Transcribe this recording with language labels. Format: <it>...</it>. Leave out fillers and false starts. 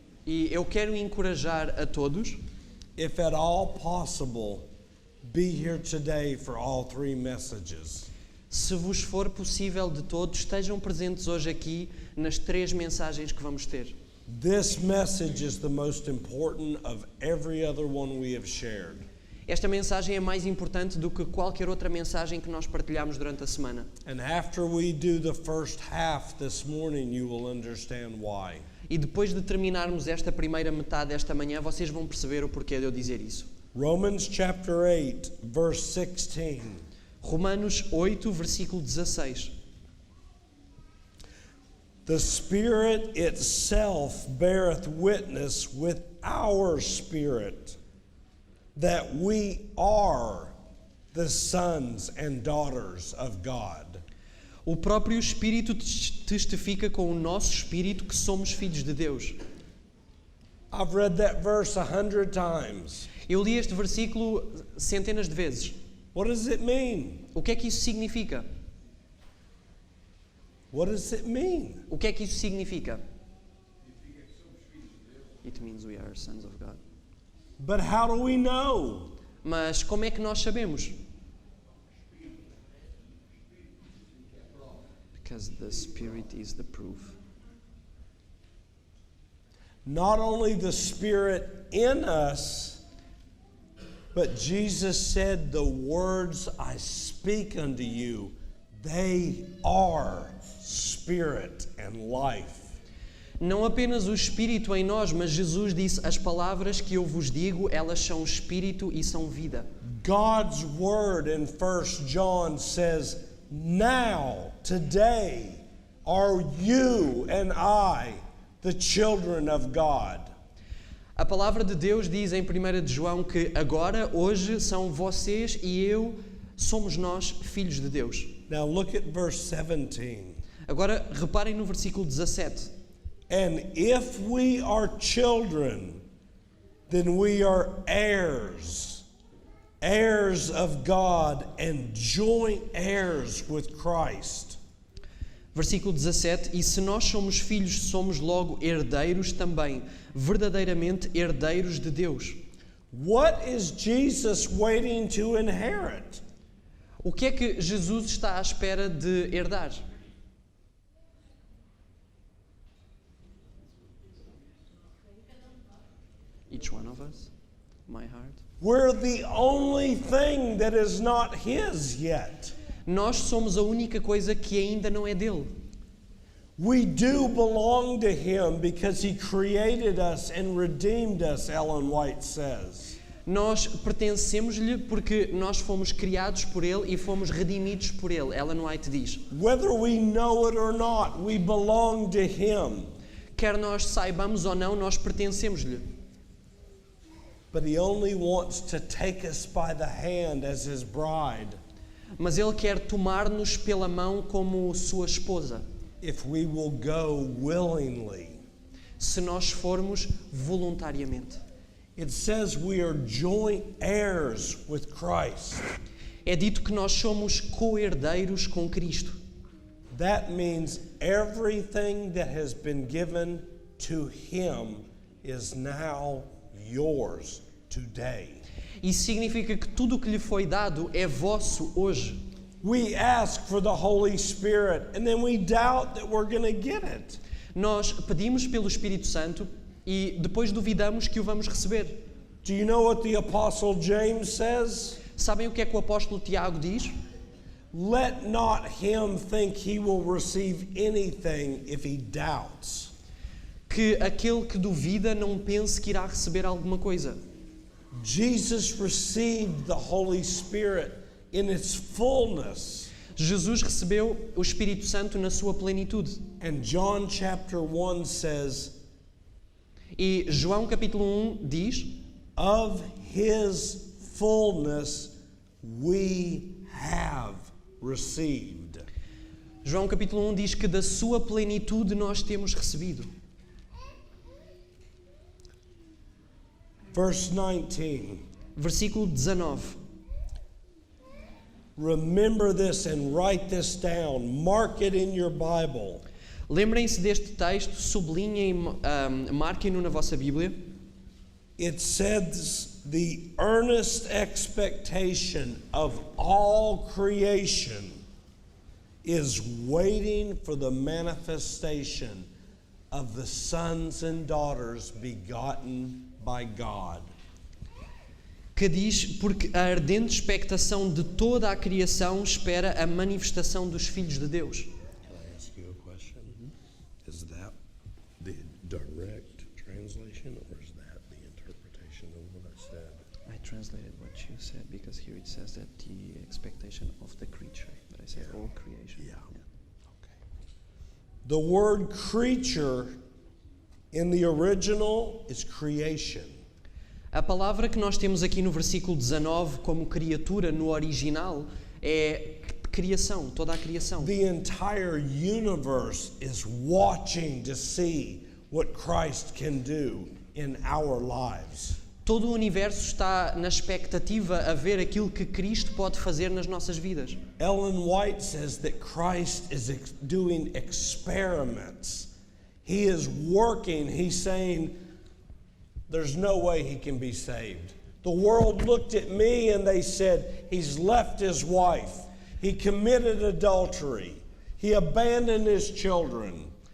<pt>E eu quero encorajar a todos,</pt> <en>if at all possible, be here today for all three messages.</en> <pt>se vos for possível de todos, estejam presentes hoje aqui nas 3 mensagens que vamos ter.</pt> <en>This message is the most important of every other one we have shared.</en> <pt>Esta mensagem é mais importante do que qualquer outra mensagem que nós partilhamos durante a semana.</pt> <en>And after we do the first half this morning, you will understand why.</en> <pt>E depois de terminarmos esta primeira metade desta manhã, vocês vão perceber o porquê de eu dizer isso.</pt> <en>Romans chapter 8, verse 16.</en> <pt>Romanos 8, versículo 16.</pt> <en>The Spirit itself beareth witness with our spirit that we are the sons and daughters of God.</en> <pt>O próprio Espírito testifica com o nosso espírito que somos filhos de Deus.</pt> <en>I've read that verse 100 times.</en> <pt>Eu li este versículo centenas de vezes.</pt> <en>What does it mean?</en> <pt>O que é que isso significa?</pt> <en>What does it mean?</en> <pt>O que é que isso significa?</pt> <en>It means we are sons of God. But how do we know?</en> <pt>Mas como é que nós sabemos?</pt> <en>Because the Spirit is the proof. Not only the Spirit in us, but Jesus said, the words I speak unto you, they are spirit and life.</en> <pt>Não apenas o Espírito em nós, mas Jesus disse, as palavras que eu vos digo, elas são Espírito e são vida.</pt> <en>God's word in 1 John says, now, today, are you and I the children of God.</en> <pt>A palavra de Deus diz em 1 de João que agora, hoje, são vocês e eu, somos nós filhos de Deus.</pt> <en>Now look at verse 17.</en> <pt>Agora, reparem no versículo 17.</pt> <en>And if we are children, then we are heirs, heirs of God and joint heirs with Christ.</en> <pt>Versículo 17. E se nós somos filhos, somos logo herdeiros também, verdadeiramente herdeiros de Deus.</pt> <en>What is Jesus waiting to inherit?</en> <pt>O que é que Jesus está à espera de herdar?</pt> <en>Each one of us, my heart. We're the only thing that is not His yet.</en> <pt>Nós somos a única coisa que ainda não é dele.</pt> <en>We do belong to Him because He created us and redeemed us, Ellen White says.</en> <pt>Nós pertencemos-lhe porque nós fomos criados por ele e fomos redimidos por ele. Ellen White diz.</pt> <en>Whether we know it or not, we belong to Him.</en> <pt>Quer nós saibamos ou não, nós pertencemos-lhe.</pt> <en>But He only wants to take us by the hand as His bride.</en> <pt>Mas ele quer tomar-nos pela mão como sua esposa.</pt> <en>if we will go willingly.</en> <pt>Se nós formos voluntariamente.</pt> <en>It says we are joint heirs with Christ.</en> <pt>É dito que nós somos co-herdeiros com Cristo.</pt> <en>That means everything that has been given to him is now yours today.</en> <pt>Isso significa que tudo o que lhe foi dado é vosso hoje.</pt> <en>We ask for the Holy Spirit and then we doubt that we're going to get it.</en> <pt>Nós pedimos pelo Espírito Santo e depois duvidamos que o vamos receber.</pt> <en>Do you know what the Apostle James says?</en> <pt>Sabem o que é que o apóstolo Tiago diz?</pt> <en>Let not him think he will receive anything if he doubts.</en> <pt>Que aquele que duvida não pense que irá receber alguma coisa.</pt> <en>Jesus received the Holy Spirit in its fullness.</en> <pt>Jesus recebeu o Espírito Santo na sua plenitude.</pt> <en>And John chapter 1 says,</en> <pt>E João capítulo 1 diz:</pt> <en>of his fullness we have received.</en> <pt>João capítulo 1 diz que da sua plenitude nós temos recebido.</pt> <en>Verse 19.</en> <pt>Versículo 19.</pt> <en>Remember this and write this down. Mark it in your Bible.</en> <pt>Lembrem-se deste texto, sublinhem, marquem-no na vossa Bíblia.</pt> <en>It says the earnest expectation of all creation is waiting for the manifestation of the sons and daughters begotten by God.</en> <pt>Que diz, porque a ardente expectação de toda a criação espera a manifestação dos filhos de Deus.</pt> <en>Can I ask you a question? Is that the direct translation or is that the interpretation of what I said? I translated what you said because here it says that the expectation of the creature, but I said all creation. Yeah. Okay. The word creature in the original is creation.</en> <pt>A palavra que nós temos aqui no versículo 19 como criatura no original é criação, toda a criação.</pt> <en>The entire universe is watching to see what Christ can do in our lives.</en> <pt>Todo o universo está na expectativa a ver aquilo que Cristo pode fazer nas nossas vidas.</pt> <en>Ellen White says that Christ is doing experiments. He is working. He's saying, there's no way he can be saved. The world looked at me and they said, he's left his wife. He committed adultery. He abandoned his children.</en>